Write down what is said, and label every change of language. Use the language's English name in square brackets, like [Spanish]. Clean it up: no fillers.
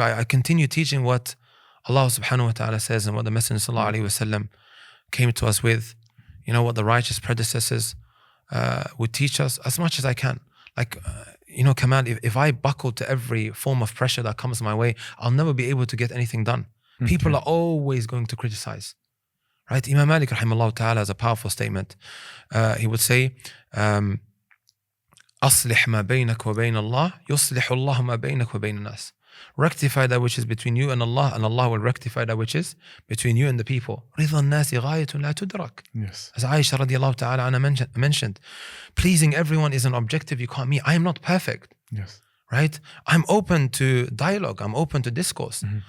[English] I continue teaching what Allah subhanahu wa ta'ala says and what the Messenger sallallahu alayhi wa sallam came to us with, what the righteous predecessors would teach us as much as I can. Like, Kamal, if I buckle to every form of pressure that comes my way, I'll never be able to get anything done. People are always going to criticize, right? Imam Malik rahimahullah ta'ala has a powerful statement. He would say, [Arabic] أصلح ما بينك وبين الله يصلح الله ما بينك وبين الناس. [English] Rectify that which is between you and Allah will rectify that which is between you and the people. [Arabic] رضا الناس غاية لا تدرك. [English] Yes. As Aisha radiallahu ta'ala anha mentioned, pleasing everyone is an objective you can't meet. I am not perfect. Yes. Right? I'm open to dialogue. I'm open to discourse.